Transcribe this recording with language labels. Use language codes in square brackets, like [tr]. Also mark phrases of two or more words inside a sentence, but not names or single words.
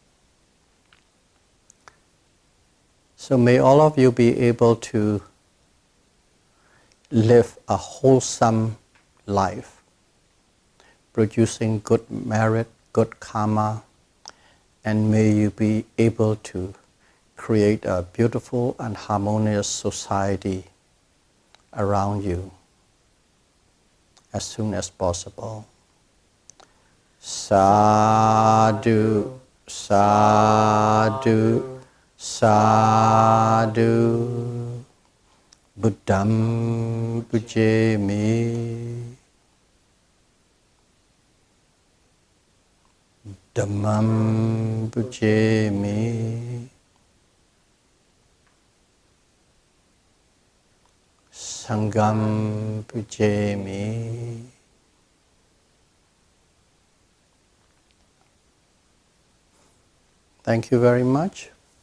[en] So may all of you be able to live a wholesome life, producing good merit, good karma, and may you be able to create a beautiful and harmonious society around you as soon as possible. [pi] Sadhu, sadhu, sadhu. Buddham pujemi, Dhammam pujemi, Sangham pujemi. [en] Thank you very much